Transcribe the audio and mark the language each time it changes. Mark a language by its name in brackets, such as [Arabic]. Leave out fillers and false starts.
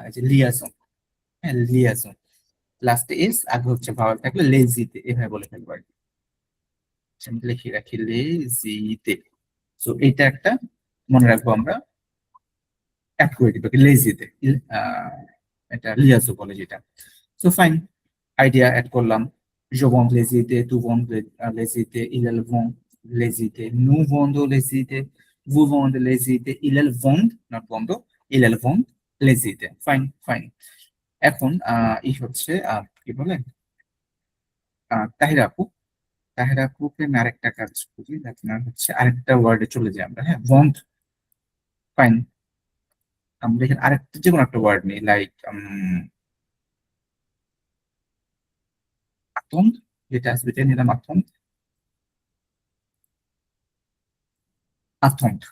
[Bangla] Liaison, হ্যাঁ liaison, লাস্টে S, আগে হচ্ছে ভাওয়াল থাকলে লেজিতে, এভাবে বলে ফেলবো আর কি। আমি লিখে রাখি লেজিতে। সো এটা একটা মনে রাখবো আমরা, অ্যাড করে দিব লেজিতে, এটা লিয়াজো বলে যেটা। [French] সো ফাইন, [Bangla] আইডিয়া অ্যাড করলাম, [French] je vends les idées, tu vends les idées, ils vendent les idées, nous vendons les idées, vous vendez les idées, ils vendent, not vendo, ils vendent les idées। [English] Fine fine. [Bangla] এখন ই হচ্ছে কি বলে, তাহিরা আপু, তাহিরা আপুকে আমি আরেকটা কাজ করি, আপনার হচ্ছে আরেকটা ওয়ার্ডে চলে যাই আমরা, হ্যাঁ বন্ড। ফাইন, আমরা এখানে আরেকটা যে কোনো একটা ওয়ার্ড নিই, লাইক আতন্দ, যেটা আসবে এটা নিলাম আতন্দ, আতন্দ।